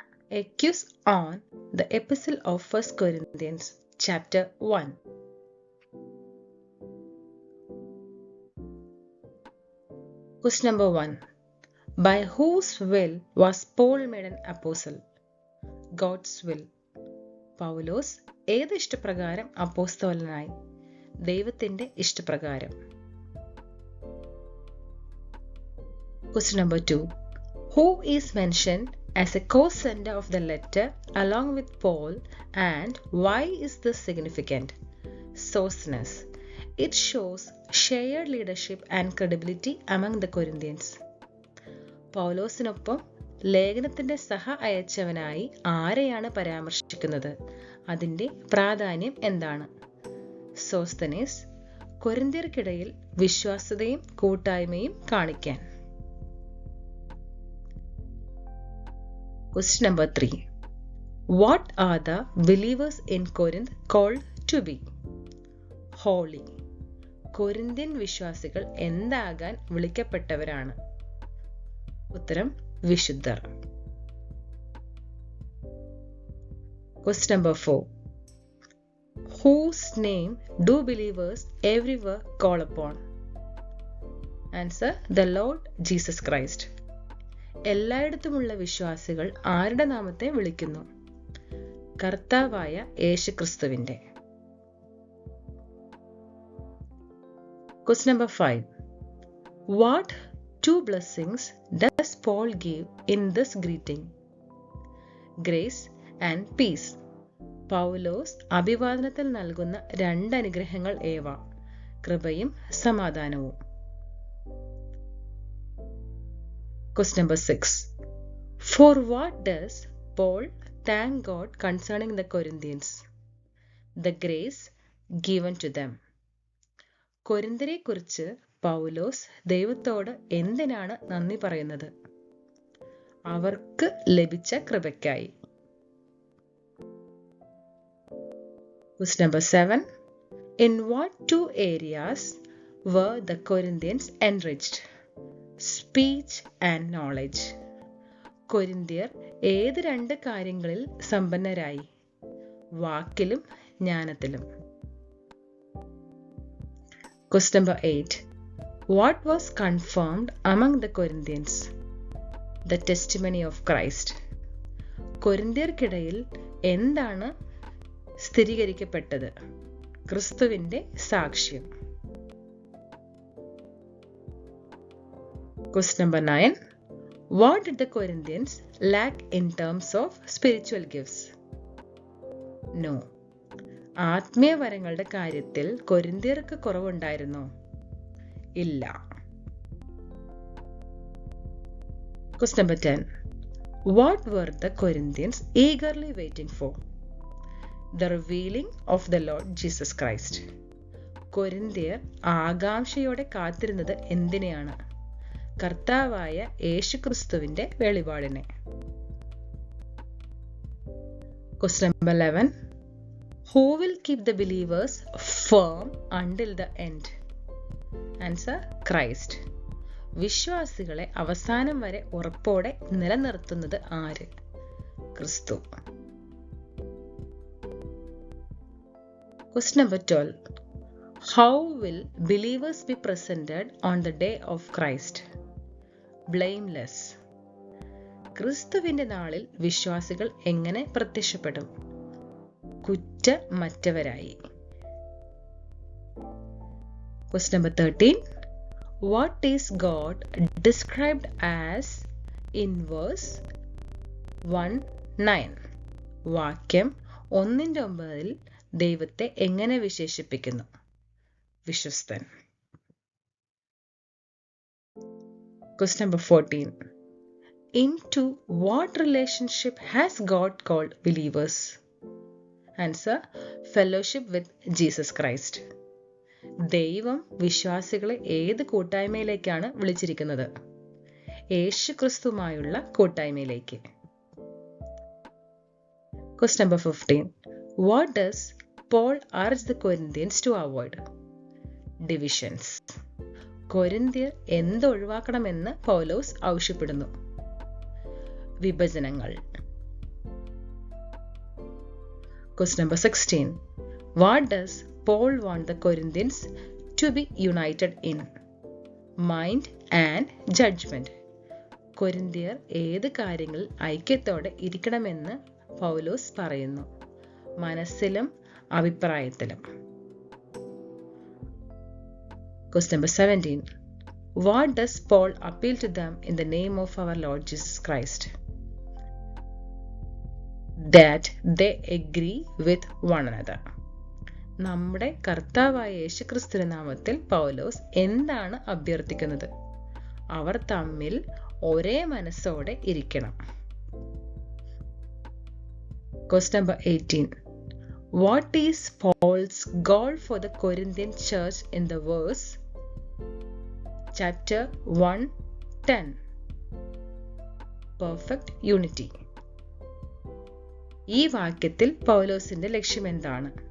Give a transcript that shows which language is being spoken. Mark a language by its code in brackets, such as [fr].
[en] A quiz on the Epistle of 1 Corinthians, chapter 1. Question number 1. By whose will was Paul made an apostle? God's will. [ml] പൗലോസ് ഏത് ഇഷ്ടപ്രകാരം അപ്പോസ്തലനായി? ദൈവത്തിന്റെ ഇഷ്ടപ്രകാരം. [en] Question number 2. Who is mentioned as a co-sender of the letter along with Paul, and why is this significant? Sosthenes. It shows shared leadership and credibility among the Corinthians. [ml] പൗലോസിനൊപ്പം ലേഖനത്തിന്റെ സഹ അയച്ചവനായി ആരെയാണ് പരാമർശിക്കുന്നത്? അതിന്റെ പ്രാധാന്യം എന്താണ്? സോസ്തനേസ്. കൊരിന്ത്യർക്കിടയിൽ വിശ്വാസ്യതയും കൂട്ടായ്മയും കാണിക്കാൻ. [en] Question number 3. What are the believers in Corinth called to be? Holy. [ml] Corinthian വിശ്വാസികൾ എന്താകാൻ വിളിക്കപ്പെട്ടവരാണ്? ഉത്തരം വിശുദ്ധർ. [en] Question number 4. Whose name do believers everywhere call upon? Answer: the Lord Jesus Christ. [ml] എല്ലായിടത്തുമുള്ള വിശ്വാസികൾ ആരുടെ നാമത്തെ വിളിക്കുന്നു? കർത്താവായ യേശുക്രിസ്തുവിന്റെ. [en] Question number 5. What two blessings does Paul give in this greeting? Grace and peace. [ml] പൗലോസ് അഭിവാദനത്തിൽ നൽകുന്ന രണ്ട് അനുഗ്രഹങ്ങൾ ഏവ? കൃപയും സമാധാനവും. [en] Question number 6. For what does Paul thank God concerning the Corinthians? The grace given to them. [ml] കൊരിന്ത്യരെ കുറിച്ച് പൗലോസ് ദൈവത്തോട് എന്തിനാണ് നന്ദി പറയുന്നത്? അവർക്ക് ലഭിച്ച കൃപയ്ക്കായി. [en] Question number 7. In what two areas were the Corinthians enriched? Speech and knowledge. [ml] കൊരിന്ത്യർ ഏത് രണ്ട് കാര്യങ്ങളിൽ സമ്പന്നരായി? വാക്കിലും ജ്ഞാനത്തിലും. [en] Question number 8. What was confirmed among the Corinthians? The testimony of Christ. [ml] കൊരിന്ത്യർക്കിടയിൽ എന്താണ് സ്ഥിരീകരിക്കപ്പെട്ടത്? ക്രിസ്തുവിന്റെ സാക്ഷ്യം. [en] Question number 9. What did the Corinthians lack in terms of spiritual gifts? No. [ml] ആത്മീയ വരങ്ങളുടെ കാര്യത്തിൽ കൊരിന്ത്യർക്ക് കുറവുണ്ടായിരുന്നോ? ഇല്ല. [en] Question number 10. What were the Corinthians eagerly waiting for? The revealing of the Lord Jesus Christ. [ml] കൊരിന്ത്യർ ആകാംക്ഷയോടെ കാത്തിരുന്നത് എന്തിനെയാണ്? കർത്താവായ യേശുക്രിസ്തുവിന്റെ വെളിപാടിനെ. [en] Question number 11. Who will keep the believers firm until the end? Answer: Christ. [ml] വിശ്വാസികളെ അവസാനം വരെ ഉറപ്പോടെ നിലനിർത്തുന്നത് ആര്? ക്രിസ്തു. [en] Question number 12. How will believers be presented on the day of Christ? Blameless. [ml] ക്രിസ്തുവിന്റെ നാളിൽ വിശ്വാസികൾ എങ്ങനെ പ്രത്യക്ഷപ്പെടും? കുറ്റമറ്റവരായി. [en] Question number 13. What is God described as in verse 1:9? [ml] വാക്യം 1:9 ദൈവത്തെ എങ്ങനെ വിശേഷിപ്പിക്കുന്നു? വിശ്വസ്തൻ. [en] Question number 14. Into what relationship has God called believers? Answer: fellowship with Jesus Christ. [ml] ദൈവം വിശ്വാസികളെ ഏത് കൂട്ടായ്മയിലേക്കാണ് വിളിച്ചിരിക്കുന്നത്? യേശുക്രിസ്തുവുമായുള്ള കൂട്ടായ്മയിലേക്ക്. [en] Question number 15. What does Paul urge the Corinthians to avoid? Divisions. [ml] കൊരിന്ത്യർ എന്തൊഴിവാക്കണമെന്ന് പൗലോസ് ആവശ്യപ്പെടുന്നു? വിഭജനങ്ങൾ. [en] Question number 16. What does Paul want the Corinthians to be united in? Mind and judgment. [ml] കൊരിന്ത്യർ ഏത് കാര്യങ്ങളിൽ ഐക്യത്തോടെ ഇരിക്കണമെന്ന് പൗലോസ് പറയുന്നു? മനസ്സിലും അഭിപ്രായത്തിലും. [en] Question number 17. What does Paul appeal to them in the name of our Lord Jesus Christ? That they agree with one another. [ml] നമ്മുടെ കർത്താവായ യേശുക്രിസ്തുവിന്റെ നാമത്തിൽ പൗലോസ് എന്താണ് അഭ്യർത്ഥിക്കുന്നത്? അവർ തമ്മിൽ ഒരേ മനസ്സോടെ ഇരിക്കണം. [en] Question number 18. What is Paul's goal for the Corinthian church in the verse chapter 1:10? Perfect unity. [ml] ഈ വാക്യത്തിൽ പൗലോസിന്റെ ലക്ഷ്യം എന്താണ്?